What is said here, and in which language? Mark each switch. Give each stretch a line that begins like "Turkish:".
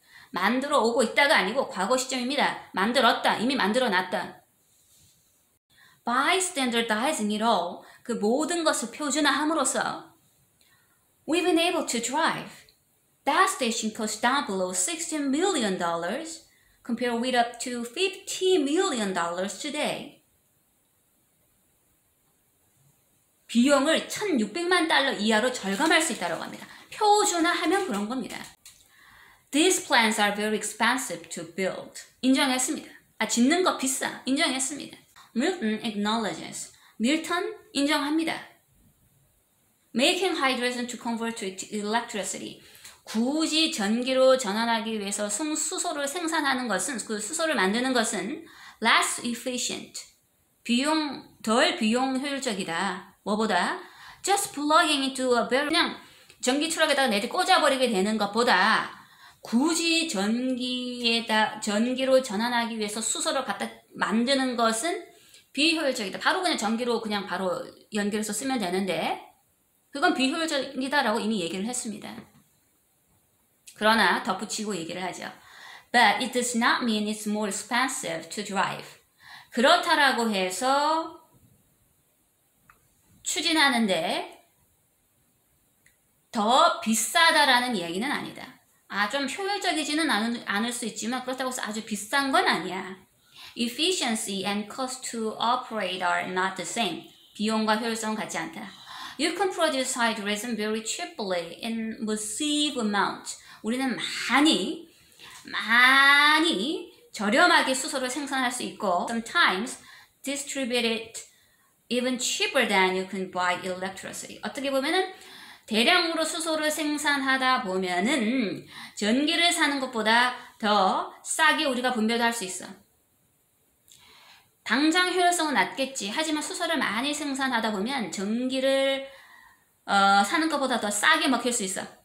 Korean: 만들어 오고 있다가 아니고 과거 시점입니다. 만들었다. 이미 만들어 놨다.
English: By standardizing it all,
Korean: 그 모든 것을 표준화함으로써
English: we've been able to drive. That station costs down below $16 million compared with up to $50 million today.
Korean: 비용을 $1,600만 이하로 절감할 수 있다고 합니다. 표준화하면 그런 겁니다.
English: These plants are very expensive to build.
Korean: 인정했습니다. 짓는 거 비싸. 인정했습니다.
English: Milton acknowledges.
Korean: 밀턴 인정합니다.
English: Making hydrogen to convert to electricity.
Korean: 굳이 전기로 전환하기 위해서 수소를 생산하는 것은, 그 수소를 만드는 것은
English: less efficient.
Korean: 덜 비용 효율적이다. 뭐보다?
English: Just plugging into a barrel.
Korean: 그냥 전기 트럭에다가 내리 꽂아버리게 되는 것보다 굳이 전기로 전환하기 위해서 수소를 갖다 만드는 것은 비효율적이다. 바로 그냥 전기로 그냥 바로 연결해서 쓰면 되는데 그건 비효율적이다라고 이미 얘기를 했습니다. 그러나 덧붙이고 얘기를 하죠.
English: But it does not mean it's more expensive to drive.
Korean: 그렇다라고 해서 추진하는데 더 비싸다라는 이야기는 아니다. 좀 효율적이지는 않을 수 있지만 그렇다고 해서 아주 비싼 건 아니야.
English: Efficiency and cost to operate are not the same.
Korean: 비용과 효율성은 같지 않다.
English: You can produce hydrogen very cheaply in massive amount.
Korean: 우리는 많이 저렴하게 수소를 생산할 수 있고
English: sometimes distribute it even cheaper than you can buy electricity.
Korean: 어떻게 보면은 대량으로 수소를 생산하다 보면은 전기를 사는 것보다 더 싸게 우리가 분배도 할 수 있어. 당장 효율성은 낮겠지. 하지만 수소를 많이 생산하다 보면 전기를 사는 것보다 더 싸게 먹힐 수 있어.